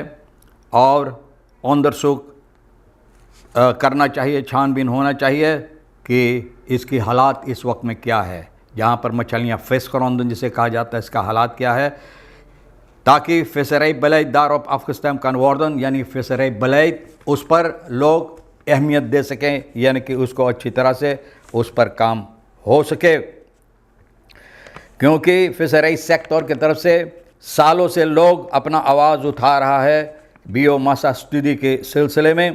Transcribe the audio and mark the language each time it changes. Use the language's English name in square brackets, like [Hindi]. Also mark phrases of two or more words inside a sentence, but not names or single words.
[Caribbean Hindustani] और onderzoek करना चाहिए, छानबीन होना चाहिए कि इसकी हालात इस वक्त में क्या है, जहाँ पर मछलियाँ फिशग्रोंदन जिसे कहा जाता है, इसका हालात क्या है, ताकि [Dutch] visserij beleid daarop afgestemd kan worden, [Caribbean Hindustani] यानी [Dutch] visserij beleid [Caribbean Hindustani] उस पर लोग अहमियत दे सकें, यानी कि उसको अच्छी तरह से उस पर काम हो सके। क्योंकि फिशरई सेक्टर की तरफ से सालों से लोग अपना आवाज़ उठा रहा है बियोमासा स्टडी के सिलसिले में।